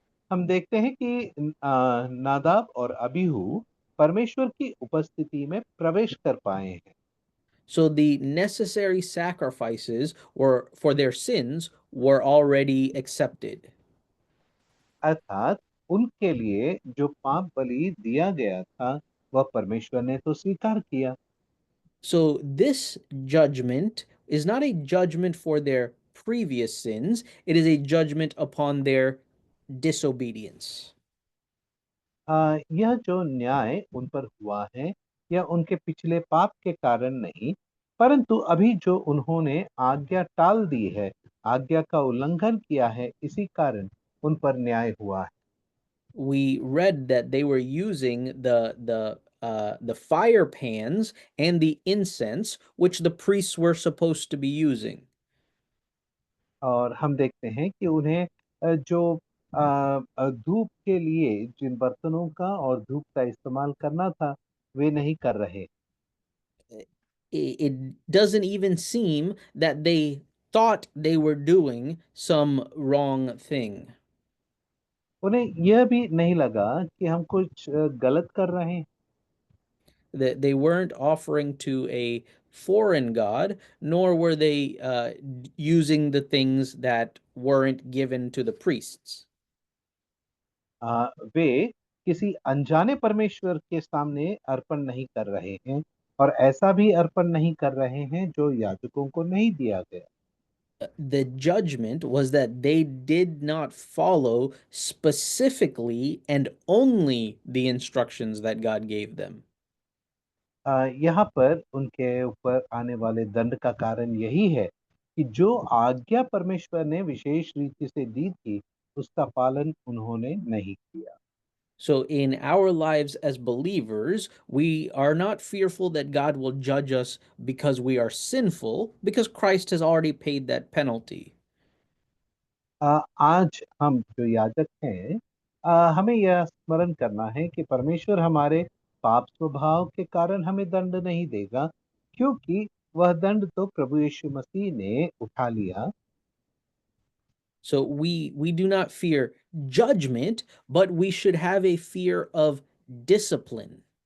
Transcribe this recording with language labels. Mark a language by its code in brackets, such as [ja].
[hi] हम देखते हैं कि नादाब और अबीहू परमेश्वर की उपस्थिति में प्रवेश कर पाए हैं। [en] So the necessary sacrifices were for their sins were already accepted. [hi] अर्थात उनके लिए जो पाप बलि दिया गया था वह परमेश्वर ने तो स्वीकार किया। [en] So this judgment is not a judgment for their previous sins, it is a judgment upon their disobedience. [hi] यह जो न्याय उन पर हुआ है यह उनके पिछले पाप के कारण नहीं, परंतु अभी जो उन्होंने आज्ञा टाल दी है, आज्ञा का उल्लंघन किया है, इसी कारण उन पर न्याय हुआ है। [en] We read that they were using the fire pans and the incense which the priests were supposed to be using. [hi] और हम देखते हैं कि उन्हें जो धूप के लिए जिन बर्तनों का और धूप का इस्तेमाल करना था वे नहीं कर रहे। [en] It doesn't even seem that they thought they were doing some wrong thing. [hi] उन्हें यह भी नहीं लगा कि हम कुछ गलत कर रहे हैं। [en] That they weren't offering to a foreign god, nor were they using the things that weren't given to the priests. [hi] वे किसी अनजाने परमेश्वर के सामने अर्पण नहीं कर रहे हैं और ऐसा भी अर्पण नहीं कर रहे हैं जो याजकों को नहीं दिया गया। [en] The judgment was that they did not follow specifically and only the instructions that God gave them. [hi] यहाँ पर उनके ऊपर आने वाले दंड का कारण यही है कि जो आज्ञा परमेश्वर ने विशेष रीति से दी थी उसका पालन उन्होंने नहीं किया। [en] So, in our lives as believers, we are not fearful that God will judge us because we are sinful, because Christ has already paid that penalty. [hi] आज हम जो याजक हैं, हमें यह स्मरण करना है कि परमेश्वर हमारे पाप स्वभाव के कारण हमें दंड नहीं देगा, क्योंकि वह दंड तो प्रभु यीशु मसीह ने उठा लिया। [en] So we do not fear judgment, but we should have a fear of discipline.